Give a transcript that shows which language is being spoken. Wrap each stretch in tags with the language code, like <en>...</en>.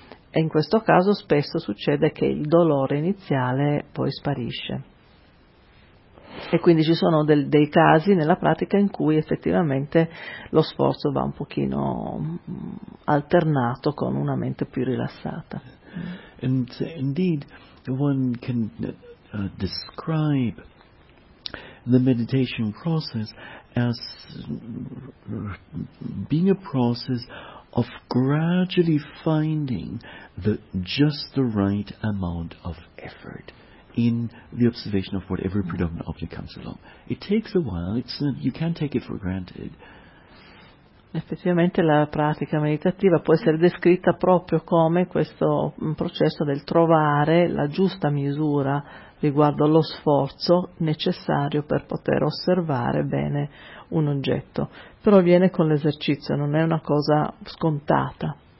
<it>E in questo caso spesso succede che il dolore iniziale poi sparisce. E quindi ci sono dei casi nella pratica in cui effettivamente lo sforzo va un pochino alternato con una mente più rilassata.</it> <en>And indeed, one can describe the meditation process as being a process of gradually finding the just the right amount of effort in the observation of whatever predominant object comes along. It takes a while, you can't take it for granted.</en> <it>Effettivamente la pratica meditativa può essere descritta proprio come questo processo del trovare la giusta misura riguardo allo sforzo necessario per poter osservare bene un oggetto. Però viene con l'esercizio, non è una cosa scontata.</it>